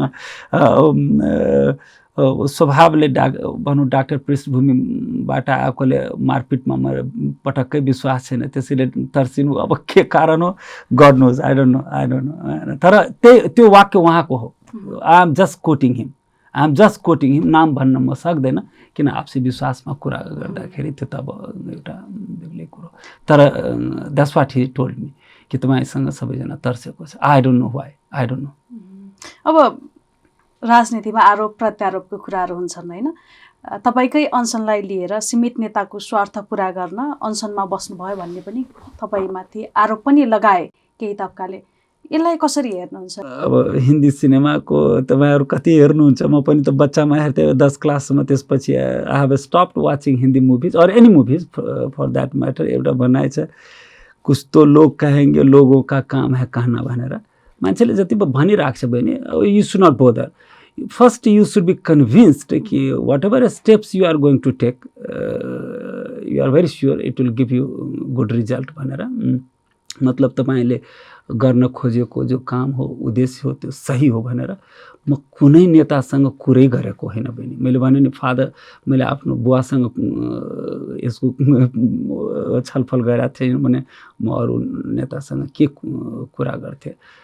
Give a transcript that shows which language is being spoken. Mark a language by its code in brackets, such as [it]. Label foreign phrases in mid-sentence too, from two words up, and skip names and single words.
[ne] स्वभावले भनौँ डाक्टर पृष्ठभूमिबाट आएकोले मारपिटमा मेरो पटक्कै विश्वास छैन, त्यसैले तर्सिनु अब के कारण हो गर्नुहोस्, [en] I don't know. [ne] तर त्यो वाक्य उहाँको हो, [en] I am just quoting him, [ne] नाम भन्न म सक्दैन किन आपसी विश्वासमा कुरा गर्दाखेरि त्यो त अब एउटा बेग्लै कुरो। तर [en] that's what he told me [ne] कि तपाईँसँग सबैजना तर्सेको छ, [en] I don't know why, I don't know. [ne] अब राजनीतिमा आरोप प्रत्यारोपको कुराहरू हुन्छन् होइन, तपाईँकै अनसनलाई लिएर सीमित नेताको स्वार्थ पुरा गर्न अनसनमा बस्नुभयो भन्ने पनि तपाईँमाथि आरोप पनि लगाए केही तबकाले, यसलाई कसरी हेर्नुहुन्छ? अब हिन्दी सिनेमाको तपाईँहरू कति हेर्नुहुन्छ, म पनि त बच्चामा हेर्थेँ 10 क्लाससम्म, त्यसपछि [en] I have stopped watching Hindi movies और any movies for that matter। [ne] एउटा भनाइ छ [hi] कुछ तो लोग कहेंगे लोगों का काम है कहना [ne] भनेर, मान्छेले जति भनिरहेको छ बहिनी, [en] you should not bother. First you should be convinced कि whatever steps you are going to take you are very sure it will give you good result भनेर। [ne] मतलब तपाईँले गर्न खोजेको जो काम हो, उद्देश्य हो, त्यो सही हो भनेर। म कुनै नेतासँग कुरै गरेको होइन बहिनी। मैले भने नि मैले आफ्नो बुवासँग यसको छलफल गरेको थिएँ भने म अरू नेतासँग के कुरा गर्थेँ।